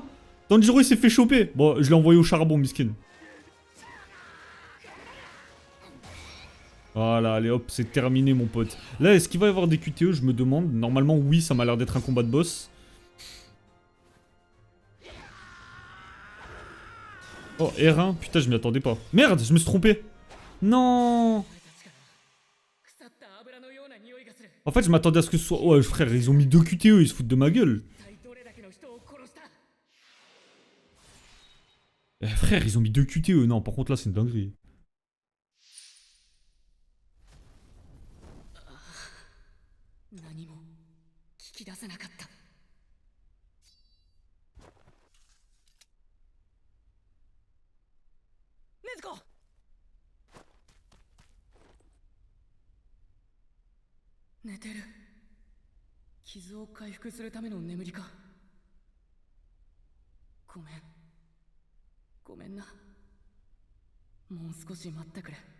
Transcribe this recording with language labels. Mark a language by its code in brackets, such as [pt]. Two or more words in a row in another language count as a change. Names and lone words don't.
[fr] Tanjiro il s'est fait choper. Bon, je l'ai envoyé au charbon, miskin. Voilà, allez hop, c'est terminé mon pote. Là, est-ce qu'il va y avoir des QTE? Je me demande. Normalement, oui, ça m'a l'air d'être un combat de boss. Oh, R1, putain, je m'y attendais pas. Merde, je me suis trompé. Non. [ja] 腐った油のような匂いがする [fr] En fait, je m'attendais à ce que ce soit... Ouais, frère, ils ont mis 2 QTE, ils se foutent de ma gueule. [ja] 一体どれだけの人を殺した [fr] Frère, ils ont mis 2 QTE. Non, par contre, là, c'est une dinguerie. [ja] 何も聞き出せなかった禰豆子寝てる傷を回復するための眠りかごめんごめんなもう少し待ってくれ